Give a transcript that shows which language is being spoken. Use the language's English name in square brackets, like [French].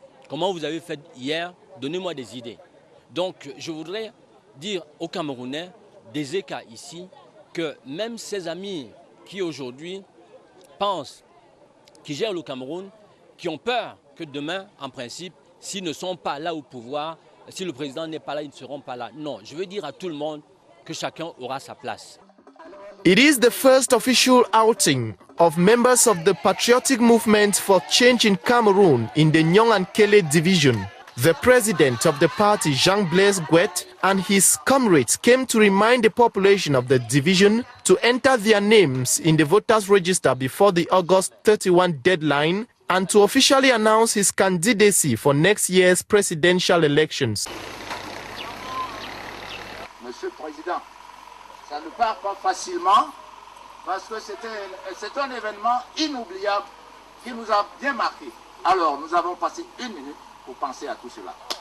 [French] Comment vous avez fait hier? Donnez-moi des idées. Donc, je voudrais dire aux Camerounais, des écarts ici, que même ces amis qui aujourd'hui pensent, qui gèrent le Cameroun, qui ont peur que demain, en principe, s'ils ne sont pas là au pouvoir, si le président n'est pas là, ils ne seront pas là. Non, je veux dire à tout le monde que chacun aura sa place. [English] It is the first official outing of members of the Patriotic Movement for Change in Cameroon in the Nyong-Ankele division. The president of the party, Jean-Blaise Guet, and his comrades came to remind the population of the division to enter their names in the voters' register before the August 31 deadline and to officially announce his candidacy for next year's presidential elections. [French] Monsieur le Président, ça ne part pas facilement parce que c'est un événement inoubliable qui nous a bien marqué. Alors, nous avons passé 1 minute pour penser à tout cela.